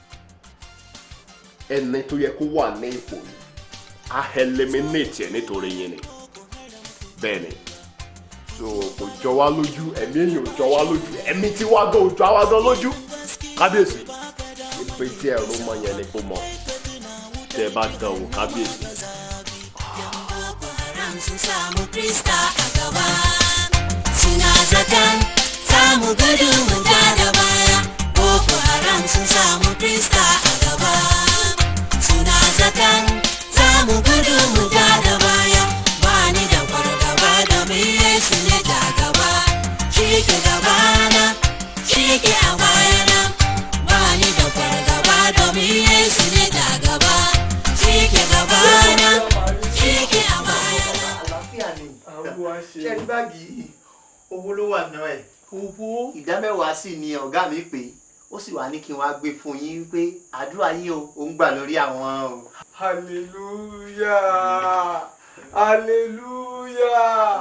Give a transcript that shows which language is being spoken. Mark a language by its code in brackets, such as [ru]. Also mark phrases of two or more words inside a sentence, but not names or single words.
[yo] Ẹni tó yẹ kó wà ní ipò yìí á eliminate ẹ̀ nítorí yín ni. Bẹ́ẹ̀ ni. So kò jọ wá lójú, ẹ̀mí èèyàn ò jọ wá lójú, ẹ̀mí tí wá gan ò jọ wá gan lójú. Kábíyèsí. Ìpè tí ẹ̀rọ mọ yẹn ni kó mọ. Tẹ́ ẹ bá dán wò kábíyèsí. [ha] Samu gudu mun da baya, Boko Haram sun samu Krista a gaba. Suna zaton samu gudu mun da baya, ba ni da fargaba domin Yesu ne da gaba. Shi ke gabana, shi ke a bayana, ba ni da fargaba domin Yesu ne da gaba. Shi ke gabana, shi ke a bayana. [yo] Àlàáfíà ni. Ṣé ní báàgì owó ló wà náà ẹ̀? Owó ìdámẹ́wàá sì ni ọ̀gá mi pé ó sì wá ní kí n wá gbé fún yín pé àdúrà yín ó ń gbà lórí àwọn o. Hallelujah, hallelujah.